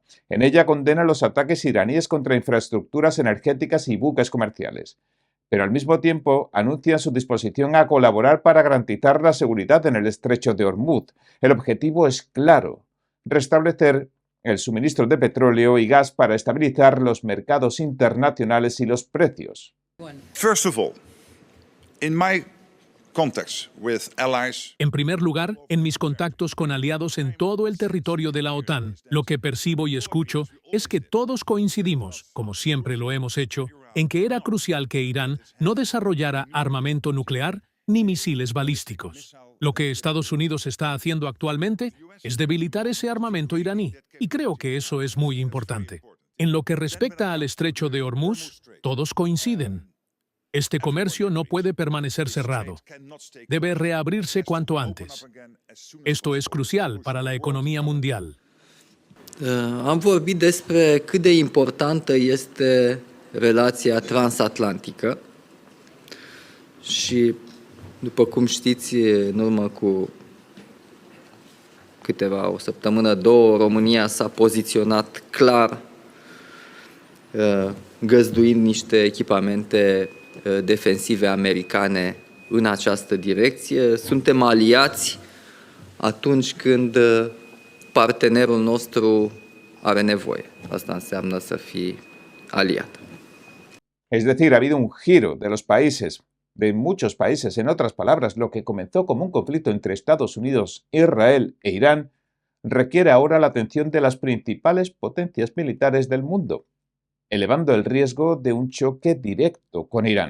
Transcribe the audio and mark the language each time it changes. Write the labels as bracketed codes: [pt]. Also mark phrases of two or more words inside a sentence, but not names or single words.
[es] En ella condenan los ataques iraníes contra infraestructuras energéticas y buques comerciales, pero al mismo tiempo anuncian su disposición a colaborar para garantizar la seguridad en el estrecho de Hormuz. El objetivo es claro: restablecer el suministro de petróleo y gas para estabilizar los mercados internacionales y los precios. [en] First of all, in my contacts with allies, [es] En primer lugar, en mis contactos con aliados en todo el territorio de la OTAN, lo que percibo y escucho es que todos coincidimos, como siempre lo hemos hecho, en que era crucial que Irán no desarrollara armamento nuclear ni misiles balísticos. Lo que Estados Unidos está haciendo actualmente es debilitar ese armamento iraní, y creo que eso es muy importante. En lo que respecta al estrecho de Hormuz, todos coinciden. Este comercio no puede permanecer cerrado. Debe reabrirse cuanto antes. Esto es crucial para la economía mundial. [ro] Am vorbit despre cât de importantă este relația transatlantică și, după cum știți, în urmă cu o săptămână, două, România s-a poziționat clar găzduind niște echipamente defensive americane în această direcție. Suntem aliați atunci când partenerul nostru are nevoie. Asta înseamnă să fii aliat. [es] Es decir, ha habido un giro de los países, de muchos países. En otras palabras, lo que comenzó como un conflicto entre Estados Unidos, Israel e Irán requiere ahora la atención de las principales potencias militares del mundo, elevando el riesgo de un choque directo con Irán.